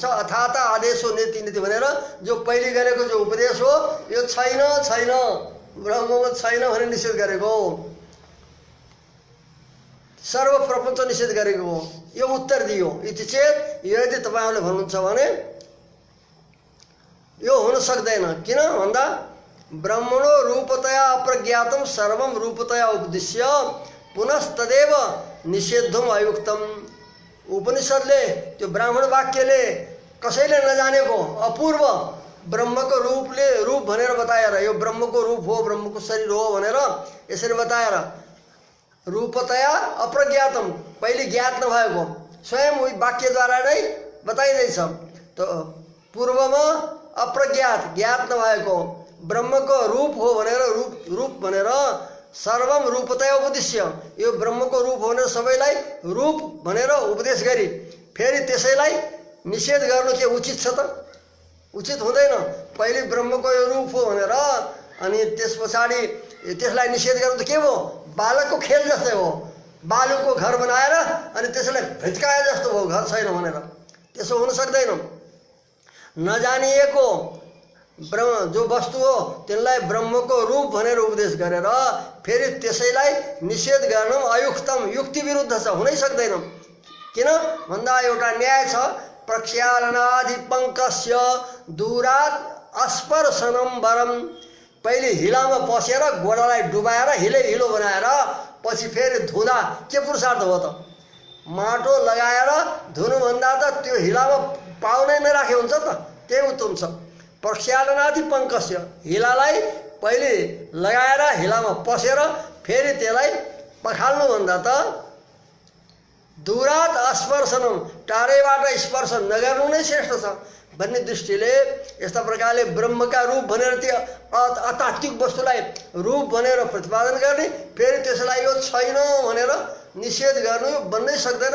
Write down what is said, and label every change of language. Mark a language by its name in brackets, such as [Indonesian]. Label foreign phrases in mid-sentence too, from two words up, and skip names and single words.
[Sanskrit] अथात आदेशो नेति [Nepali] भनेर जो पहिले गरेको जो उपदेश हो यो छैन ब्रह्ममा छैन भनेर निषेध गरेको हो। सर्व प्रपञ्च निषेध गरेको हो। यो उत्तर दियो। [Sanskrit] इति चेत [Nepali] यदि तपाईहरुले भन्नुहुन्छ भने यो हुन सक्दैन। किन भन्दा [Sanskrit] ब्रह्मणो रूपतया अप्रज्ञातम सर्वम रूपतया उपदिश्य पुनस्तदेव निषेद्धम अयुक्तम। [Nepali] उपनिषदले त्यो ब्राह्मण वाक्यले कसैले नजानेको अपूर्व ब्रह्मको रूप भनेर बताएर यो ब्रह्मको रूप हो ब्रह्मको शरीर हो भनेर यसरी बताएर [Sanskrit] रूपतया अप्रज्ञातम [Nepali] पहिले ज्ञात नभएको स्वयं उही वाक्यद्वारा नै बताइदैछ। त पूर्वमा अप्रज्ञात ज्ञात नभएको ब्रह्मको रूप हो भनेर रूप भनेर [Sanskrit] सर्वम रूपतया उपदिश्य [Nepali] यो ब्रह्मको रूप हो भनेर सबैलाई रूप भनेर उपदेश गरी फेरि त्यसैलाई निषेध गर्नु के उचित छ त? उचित हुँदैन। पहिले ब्रह्मको यो रूप हो भनेर अनि त्यस पछाडि त्यसलाई निषेध गर्नु त के हो? बालकको खेल जस्तै हो। बालुको घर बनाएर अनि त्यसलाई भित्काए जस्तो हो घर छैन भनेर। त्यसो हुन सक्दैन। नजानिएको ब्रह्म जो वस्तु हो त्यसलाई ब्रह्मको रूप भनेर उपदेश गरेर फेरि त्यसैलाई निषेध गर्न अयुक्तम युक्ति विरुद्ध छ। हुनै सक्दैन। किन भन्दा एउटा न्याय छ। [Sanskrit] प्रक्षालनादि पंकस्य दूरात अस्पर्शनम वरम। [Nepali] पहिले हिलामा पसेर गोडालाई डुबाएर हिलो बनाएर पछि फेरि धुँदा के पुरुषार्थ हो त? माटो लगाएर धुनुभन्दा त त्यो हिलामा पाउनै नराखे हुन्छ त। त्यही उत्तम छ। [Sanskrit] प्रक्षालनादि पंकस्य [Nepali] हिलालाई पहिले लगाएर हिलामा पसेर फेरि त्यसलाई पखाल्नु भन्दा त [Sanskrit] दूरात अस्पर्शनम [Nepali] टाढैबाट स्पर्श नगर्नु नै श्रेष्ठ छ भन्ने दृष्टिले यस्ता प्रकारले ब्रह्मका रूप भनेर त्यो अतात्विक वस्तुलाई रूप भनेर प्रतिपादन गर्ने, फेरि त्यसलाई यो छैन भनेर निषेध गर्नु यो बन्नै सक्दैन।